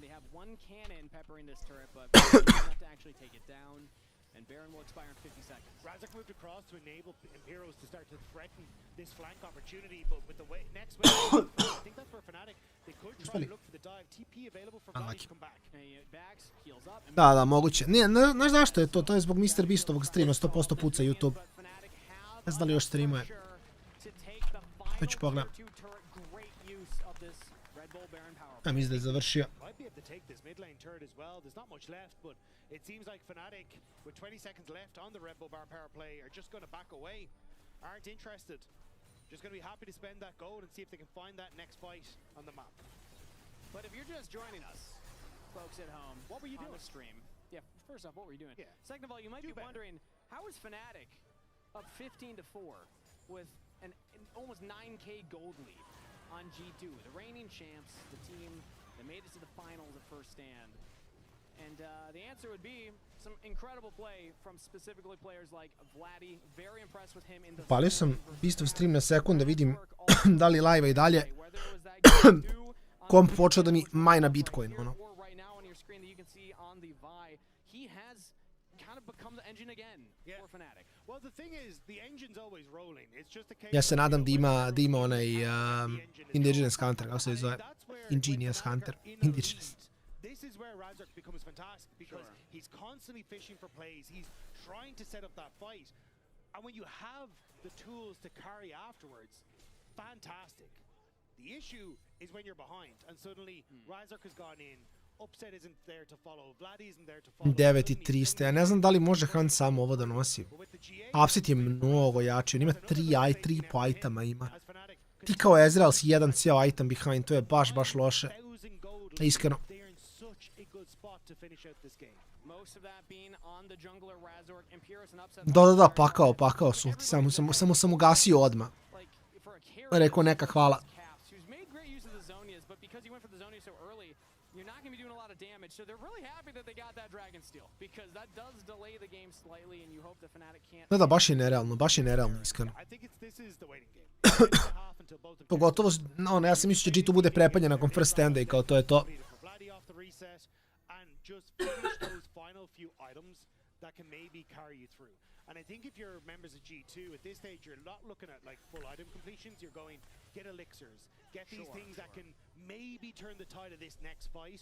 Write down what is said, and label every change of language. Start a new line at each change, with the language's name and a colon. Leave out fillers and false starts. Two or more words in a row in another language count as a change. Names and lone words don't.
English: They have one cannon peppering this turret, but enough to actually take it down. And Baron will expire in 50 seconds. Razak moved across to enable Imperials to start to threaten this flank opportunity, but with the next wave, I think that's for Fnatic. They could try to look for the dive. TP available for Vladi to come back.
Serbian: Da, moguće. Nije, znaš zašto je to? To je zbog Mr. Beastovog streama, 100% puca YouTube. Ne znam da li još streamuje. To ću pogledam. Ja mislim da je završio.
English: It seems like Fnatic, with 20 seconds left on the Red Bull Bar power play, are just going to back away. Aren't interested. Just going to be happy to spend that gold and see if they can find that next fight on the map. But if you're just joining us, folks at home, what were you doing on the stream? Yeah, first off, what were you doing? Yeah. Second of all, you might be wondering, how is Fnatic up 15-4 with an almost 9K gold lead on G2? The reigning champs, the team that made it to the finals at first stand. And the answer would be some incredible play from specifically players like Vladi. Very impressed with him in the...
Serbian: Palio sam Beastov stream na sekund da vidim da li live-a i dalje. Komp počeo da mi majna Bitcoin, ono. Ja se nadam da ima onaj Indigenous Hunter, kako se zove? Ingenious Hunter. Indigenous.
English: This is where Razak becomes fantastic because he's constantly fishing for plays. He's trying to set up that fight. And when you have the tools to carry afterwards, fantastic. The issue is when you're behind and suddenly Razak has gone in. Upset isn't there to follow. Vladi isn't there to follow. 9.300.
Serbian: Ja ne znam da li može Hunt samo ovo da nosi. Upset je mnogo jači. On ima 3 itema ima. Ti kao Ezreal si jedan cijel
English: item behind.
Serbian: To je baš loše. Iskreno. Da, pakao sulti, samo sam ugasio odmah. Rekao neka hvala. Da, baš je nerealno, iskreno. Pogotovo, ja sam mislio će G2 bude prepaljen nakon first standa i kao to je to.
English: Just finish those final few items that can maybe carry you through. And I think if you're members of G2, at this stage, you're not looking at like full item completions. You're going, get elixirs, get these things that can maybe turn the tide of this next fight.